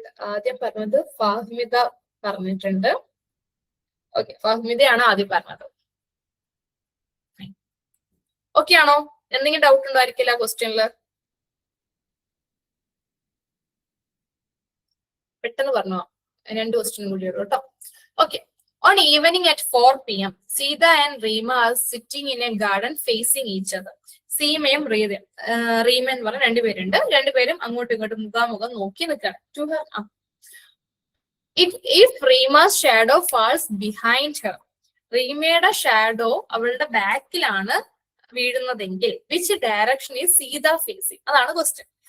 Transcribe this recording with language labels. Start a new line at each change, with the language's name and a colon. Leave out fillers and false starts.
Malayalam: ആദ്യം പറഞ്ഞത് ഫാഹ്മിദ പറഞ്ഞിട്ടുണ്ട്. ഓക്കെ, ഫാഹ്മിദയാണ് ആദ്യം പറഞ്ഞത്. ഓക്കെ ആണോ? എന്തെങ്കിലും ഡൗട്ട് ഉണ്ടോ ആയിരിക്കില്ല ക്വസ്റ്റ്യനില്? പെട്ടെന്ന് പറഞ്ഞോ, 2 ക്വസ്റ്റ്യൻ കൂടി ഉള്ളൂ കേട്ടോ.
English: Okay, on evening at 4 p.m. Sita and Reema are sitting in a garden facing each other.
Malayalam: സീമയും Reema എന്ന് പറഞ്ഞ രണ്ടുപേരുണ്ട്. രണ്ടുപേരും അങ്ങോട്ടും ഇങ്ങോട്ടും മുഖാമുഖം നോക്കി നിൽക്കണം.
English: If Reema's shadow falls behind her,
Malayalam: റീമയുടെ shadow അവളുടെ ബാക്കിലാണ് വീഴുന്നതെങ്കിൽ
English: Which direction is Sita facing?
Malayalam: അതാണ് ക്വസ്റ്റ്യൻ.